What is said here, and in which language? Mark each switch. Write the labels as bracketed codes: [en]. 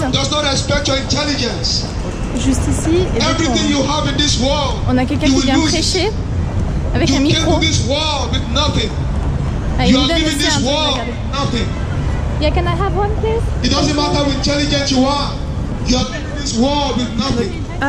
[en] God does not respect your intelligence. [fr] Juste ici. Et [en] everything you have in this world, [fr] on a quelqu'un qui vient prêcher avec un micro. [en] You came to this world with nothing. You are leaving this world nothing. Yeah, can I have one, please? It doesn't matter how intelligent you are. You are leaving this world with nothing.